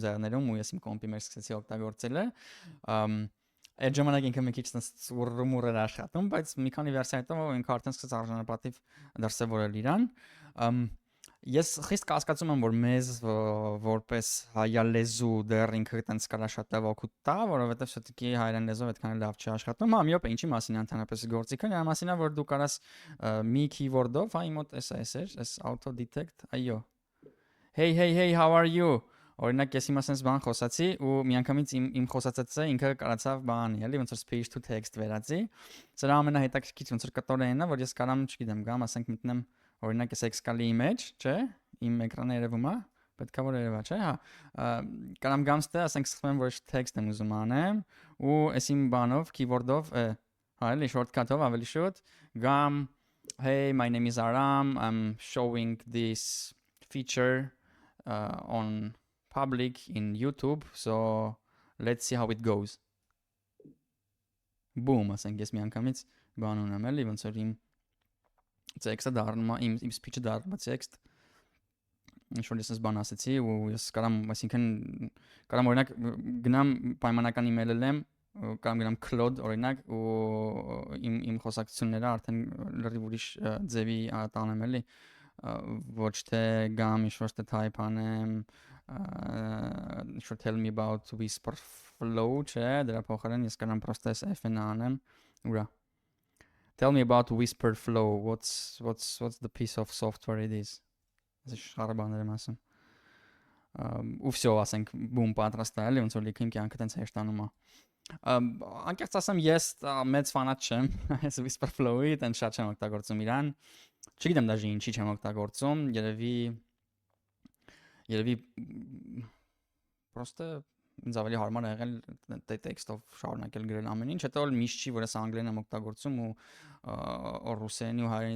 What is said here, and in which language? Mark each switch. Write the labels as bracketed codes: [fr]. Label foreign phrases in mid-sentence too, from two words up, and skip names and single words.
[hy] ձեռներում ու ես իմ կոմպի մեջ սկսեցի օգտագործել է։ Այդ ժամանակ ինքը մի քիչ ծուրռումուռ էր աշխատում, բայց մի քանի վերսիա հետո ինքը արդեն սկսեց արժանապատիվ դրսևորել իրան։ Ես խիստ կասկածում եմ, որ մեզ որպես հայալեզու դեռ ինքը տենց կարա շատ լավ օգուտ տա, որովհետև շտկի հայերեն լեզվով այդքան լավ չի աշխատում։ Հա, մի օպ ինչի մասին ընդհանրապես գործիքը, նրա մասին է, որ դու կարաս մի keyword-ով, հա, իմ մոտ էս էր, էս [en] auto detect, [hy] այո։ [en] Hey, how are you? [hy] Օրինակ ես հիմա sense բան խոսացի ու միանգամից իմ խոսածածը ինքը կարացավ բանի, էլի ոնց որ [en] speech to text [hy] վերածի։ Սրա ամենահետաքրքիր ոնց որ կտորենն է, որ ես կարամ, չգիտեմ, գամ, ասենք մտնեմ օրինակ ես Excel-ի մեջ, չէ՞, իմ էկրանը երևում է, պետքա որ երևա, չէ՞, հա։ Կարամ գամ ստե, ասենք սկսեմ որ text եմ ուզում անեմ ու այս իմ բանով, keyword-ով, հա, էլի shortcut-ով ավելի շուտ, գամ, [en] hey, my name is Aram, I'm showing this feature on public in YouTube, so let's see how it goes. Boom, [hy] ասենք ես միանգամից բան ունեմ էլի, ոնց որ իմ text-ը դառնում է, իմ speech-ը դառնում է text։ Ինչ որ ես բան ասեցի ու ես կարամ, այսինքն կարամ օրինակ գնամ պայմանական email-ը լեմ, կամ գնամ Claude օրինակ ու իմ խոսակցությունները արդեն լրիվ ուրիշ ձևի տանեմ էլի, ոչ թե գամ ինչ-որ type անեմ, [en] tell me about Whisper Flow, [hy] չէ, դրա փոխարեն ես կարամ պրոստը այս F-ն անեմ, ուրա։ [en] Tell me about Whisper Flow, what's the piece of software it is։ [hy] Այս շարը բաներ եմ ասում։ Ու всё, ասենք, բում պատրաստ է, էլի ոնց որ լիքը իմ կյանքը տենց հեշտանում է։ Անկեղծ ասեմ, ես մեծ ֆանատ չեմ այս Whisper Flow-ի, տենց շատ չեմ օգտագործում իրան։ Չգիտեմ դաժե ինչի չեմ օգտագործում, երևի պրոստը ինձ ավելի հարմար է եղել տեքստով շարունակել գրել ամեն ինչ, հետո միշտ չի, որ ես անգլերեն եմ օգտագործում ու ռուսերենի ու հայերենի